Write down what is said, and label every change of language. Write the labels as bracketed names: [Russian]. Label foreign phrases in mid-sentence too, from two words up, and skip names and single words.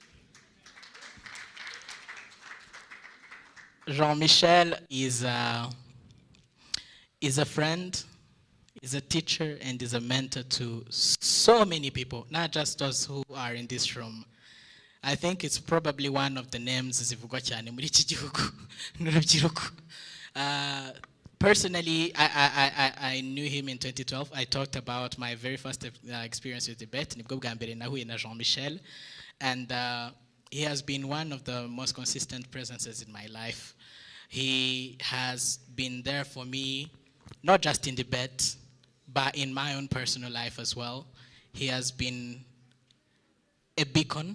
[English] Jean-Michel is a friend, is a teacher, and is a mentor to so many people, not just those who are in this room. I think it's probably one of the names [Kinyarwanda] zivugwa cyane muri iki gihugu n'urubyiruko. [English] Personally, I knew him in 2012. I talked about my very first experience with Idebate. [Kinyarwanda] Nibwo bwa mbere nahuye na Jean-Michel, [English] and he has been one of the most consistent presences in my life. He has been there for me, not just in Idebate, but in my own personal life as well. He has been a beacon.